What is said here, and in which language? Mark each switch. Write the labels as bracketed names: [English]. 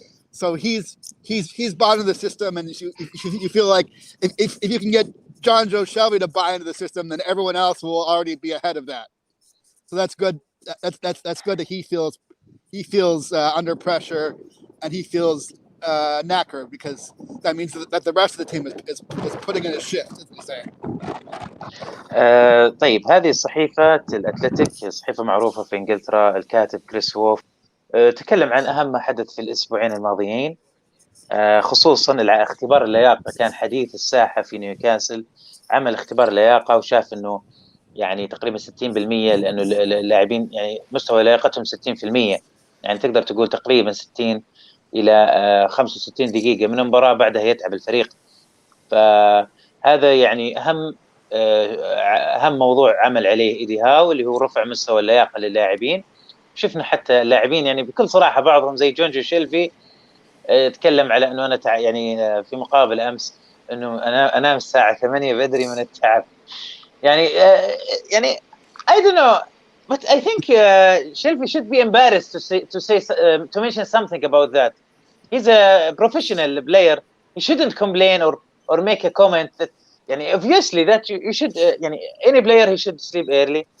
[English] So he's bought into the system, and you feel like if you can get John Joe Shelby to buy into the system, then everyone else will already be ahead of that. So that's good. That's good that he feels under pressure, and he feels knackered, because that means that the rest of the team is putting in a shift, as we say. [Arabic] طيب، هذه صحيفة الأتلتيك، صحيفة معروفة في إنجلترا. الكاتب كريس وولف تكلم عن أهم ما حدث في الأسبوعين الماضيين، خصوصا اختبار اللياقة. كان حديث الساحة في نيوكاسل. عمل اختبار اللياقة وشاف أنه يعني تقريبا 60%، لأنه اللاعبين يعني مستوى لياقتهم 60%، يعني تقدر تقول تقريبا 60 إلى 65 دقيقة من المباراة، بعدها يتعب الفريق. فهذا يعني أهم موضوع عمل عليه إيدي هاو، اللي هو رفع مستوى اللياقة للاعبين. شفنا حتى اللاعبين يعني بكل صراحة، بعضهم زي جونجو شيلفي تكلم على أنه أنا يعني في مقابل أمس أنه أنا أنام الساعة 8 بدري من التعب. [English] يعني I don't know, but I think Shelby should be embarrassed to mention something about that. He's a professional player. He shouldn't complain or make a comment that يعني obviously that you should يعني any player he should sleep early.